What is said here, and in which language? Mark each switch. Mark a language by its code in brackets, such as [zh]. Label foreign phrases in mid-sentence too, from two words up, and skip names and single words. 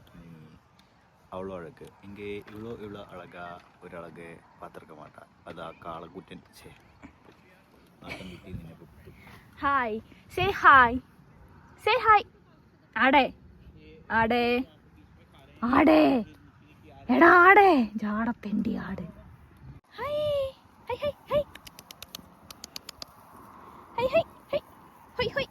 [ta] நீ அவ்வளோ அழகு, இங்கே இவ்வளோ அழகா ஒரு அழகு பார்த்துருக்க மாட்டா. அது காலக்குட்டன். சே [en] hi, say hi, say hi. [ml] ആടേ ആടേ ആടേ, എടാ ആടേ, ജാടപ്പെണ്ടി ആട്. [en] hi hi hi hi hi hi hi hi hi.